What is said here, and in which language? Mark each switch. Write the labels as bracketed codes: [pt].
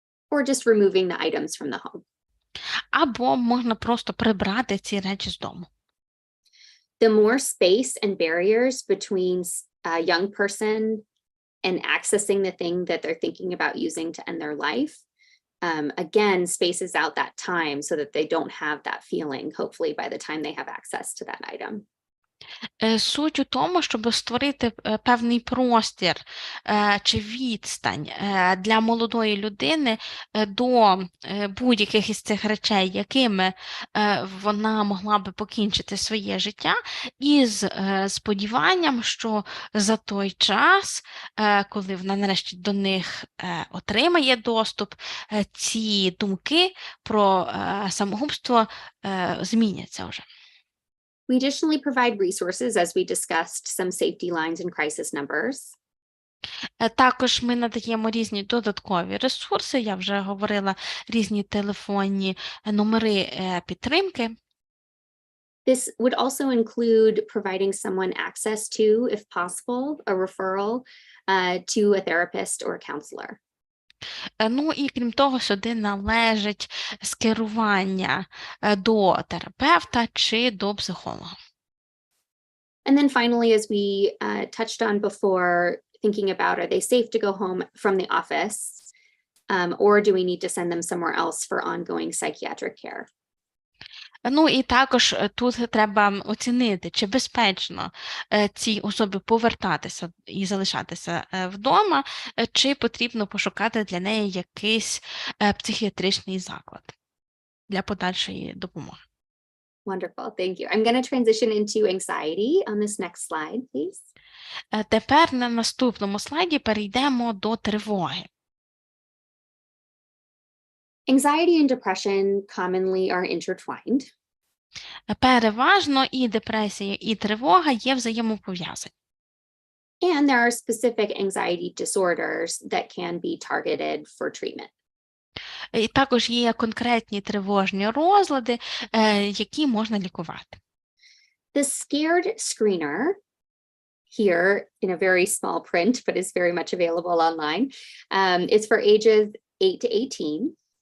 [en] Or just removing the items from the home. [uk] Або можна просто прибрати ці речі з дому. [en] The more space and barriers between a young person and accessing the thing that they're thinking about using to end their life, again, spaces out that time so that they don't have that feeling, hopefully, by the time they have access to that item. [uk] Суть у тому, щоб створити певний простір чи відстань для молодої людини до будь-яких із цих речей, якими вона могла би покінчити своє життя, із сподіванням, що за той час, коли вона нарешті до них отримає доступ, ці думки про самогубство зміняться вже. [en] We additionally provide resources, as we discussed, some safety lines and crisis numbers. [uk] Також ми надаємо різні додаткові ресурси, я вже говорила, різні телефонні номери підтримки. [en] This would also include providing someone access to, if possible, a referral to a therapist or a counselor. [uk] І крім того, сюди належить скерування до терапевта чи до психолога. [en] And then finally, as we touched on before, thinking about, are they safe to go home from the office? Or do we need to send them somewhere else for ongoing psychiatric care? [uk] Ну і також тут треба оцінити, чи безпечно цій особі повертатися і залишатися вдома, чи потрібно пошукати для неї якийсь психіатричний заклад для подальшої допомоги. [en] Wonderful, thank you. I'm going to transition into anxiety on this next slide, please. [uk] Тепер на наступному слайді перейдемо до тривоги. [en] Anxiety and depression commonly are intertwined. [uk] Переважно і депресія, і тривога є взаємопов'язані. [en] And there are specific anxiety disorders that can be targeted for treatment. [uk] І також є конкретні тривожні розлади, які можна лікувати. [en] The scared screener here in a very small print, but is very much available online, is for ages 8 to 18.